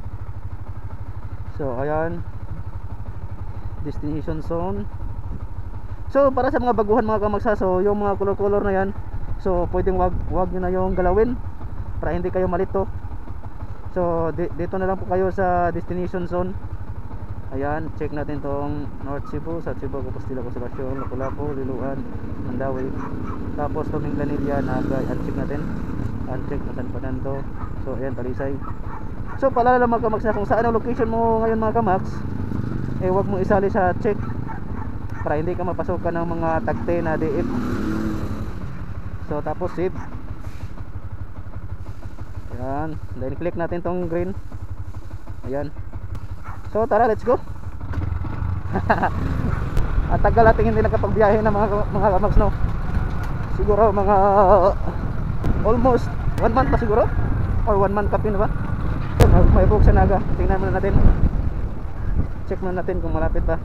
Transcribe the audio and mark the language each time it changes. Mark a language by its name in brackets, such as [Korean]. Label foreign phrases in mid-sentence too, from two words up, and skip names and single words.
[Filipino] So ayan, [English] destination zone. [Filipino] So para sa mga baguhan mga kamax, so yung mga color na yan, so pwedeng wag nyo na yung galawin para hindi kayo malito. So dito na lang po kayo sa [English] destination zone. [Filipino] Ayan, check natin tong North Cebu, South Cebu, Compostela, Consolacion, Lapu-Lapu, Liloan, Mandawi. Tapos tuming Lanilla, Naga, uncheck natin. Uncheck na San Fernando. So ayan, Talisay. So paalala mga kamax na kung saan ang location mo ngayon mga kamax, huwag mo isali sa check para hindi ka mapasokan ng mga tagte na DF. So tapos save. Ayan, then click natin tong green. Ayan. So tara, [English] let's go. [Filipino] At tagal natin hindi nakapagbiyahe na mga kamax, no. Siguro mga [English] almost 1 month [Filipino] pa siguro, or 1 month kapin na ba. May book sa Naga. Tingnan muna natin, check muna natin kung malapit pa.